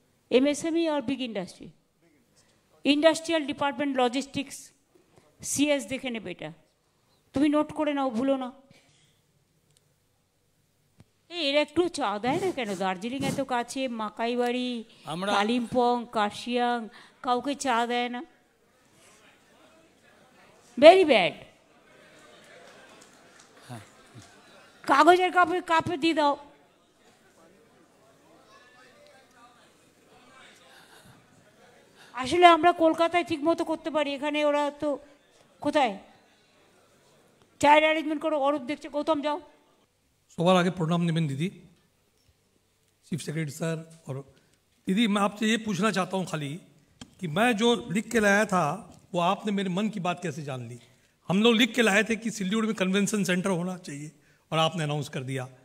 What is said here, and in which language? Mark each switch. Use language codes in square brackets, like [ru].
[hi] MSME और big industry, industrial department logistics CS देखे ने बेटा, [bn] তুমি নোট করে নাও, ভুলো না। এর একটু চা দেয় না কেন? দার্জিলিং এত কাছে, মাকাইবাড়ি, কালিম্পং, কার্শিয়াং, কাউকে চা দেয় না? [en] Very bad. [bn] কাগজের কাপে কাপে দিয়ে দাও। আসলে আমরা কলকাতায় ঠিক মতো করতে পারি, এখানে ওরা তো কোথায়? চায়ের অ্যারেঞ্জমেন্ট করো, অরূপ দেখছে, গৌতম যাও। [hi] सवाल आगे प्रणाम निमिन दीदी, चीफ सेक्रेटरी सर। और दीदी मैं आपसे ये पूछना चाहता हूँ खाली कि मैं जो लिख के लाया था वो आपने मेरे मन की बात कैसे जान ली? हम लोग लिख के लाए थे कि सिल्लीगुड़ी में कन्वेंशन सेंटर होना चाहिए और आपने अनाउंस कर दिया।